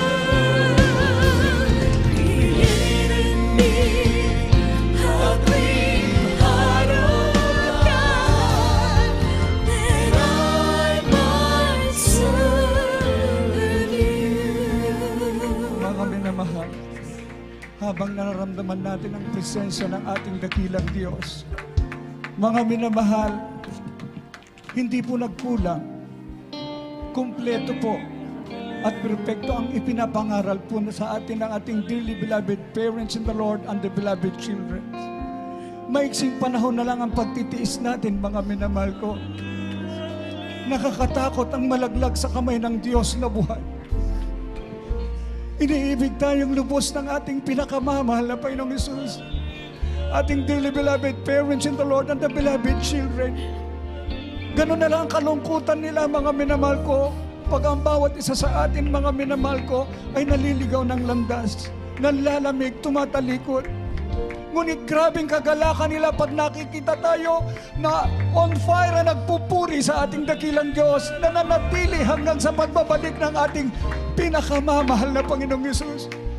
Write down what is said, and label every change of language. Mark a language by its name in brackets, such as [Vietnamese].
[English] Create in me a clean heart, oh God, that I might serve you. [Filipino] Mga minamahal, habang nararamdaman natin ang presensya ng ating dakilang Diyos, mga minamahal, hindi po nagkulang, kumpleto po at perpekto ang ipinapangaral po na sa atin ng ating [English] dearly beloved parents in the Lord and the beloved children. [Filipino] Maiksing panahon na lang ang pagtitiis natin, mga minamahal ko. Nakakatakot ang malaglag sa kamay ng Diyos na buhay. Iniibig tayong lubos ng ating pinakamamahal na Panginoong Hesus. [English] Ating dearly beloved parents in the Lord and the beloved children. [Filipino] Ganun na lang ang kalungkutan nila, mga minamahal ko, pag ang bawat isa sa atin, mga minamahal ko, ay naliligaw ng landas, nanlalamig, tumatalikod. Ngunit grabing kagalakan nila pag nakikita tayo na [English] on fire [Filipino] na nagpupuri sa ating dakilang Diyos, na nanatili hanggang sa pagbabalik ng ating pinakamamahal na Panginoong Yesus.